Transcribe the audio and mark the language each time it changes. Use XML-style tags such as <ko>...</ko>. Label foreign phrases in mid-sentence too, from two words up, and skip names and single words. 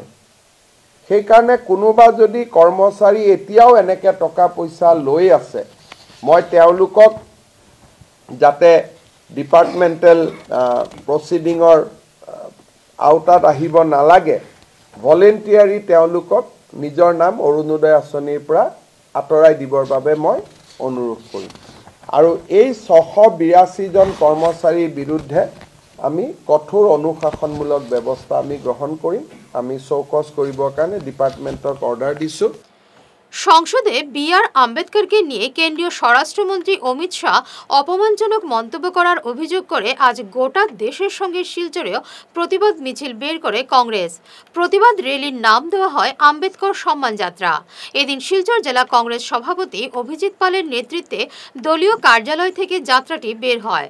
<as>সেইকাৰণে কোনোবা যদি কৰ্মচাৰী এতিয়াও এনেকৈ টকা পইচা লৈ আছে, মই তেওঁলোকক যাতে</as> <en>departmental proceeding</en> <as>আওতাত আহিব নালাগে, ভলেণ্টিয়াৰী তেওঁলোকক নিজৰ নাম অৰুণোদয় আঁচনিৰ পৰা আঁতৰাই দিবৰ বাবে মই অনুৰোধ কৰিম। আৰু এই ৬৮২ জন কৰ্মচাৰীৰ বিৰুদ্ধে আমি কঠোৰ অনুশাসনমূলক ব্যৱস্থা আমি গ্ৰহণ কৰিম। আমি চৌকছ কৰিবৰ কাৰণে ডিপাৰ্টমেণ্টক অৰ্ডাৰ দিছোঁ।</as> <bn>সংসদে বি.আর. আম্বেদকরকে নিয়ে কেন্দ্রীয় স্বরাষ্ট্রমন্ত্রী অমিত শাহ অপমানজনক মন্তব্য করার অভিযোগ করে আজ গোটা দেশের সঙ্গে শিলচরেও প্রতিবাদ মিছিল বের করে কংগ্রেস। প্রতিবাদ র্যালির নাম দেওয়া হয় আম্বেদকর সম্মান যাত্রা। এদিন শিলচর জেলা কংগ্রেস সভাপতি অভিজিৎ পালের নেতৃত্বে দলীয় কার্যালয় থেকে যাত্রাটি বের হয়।</bn>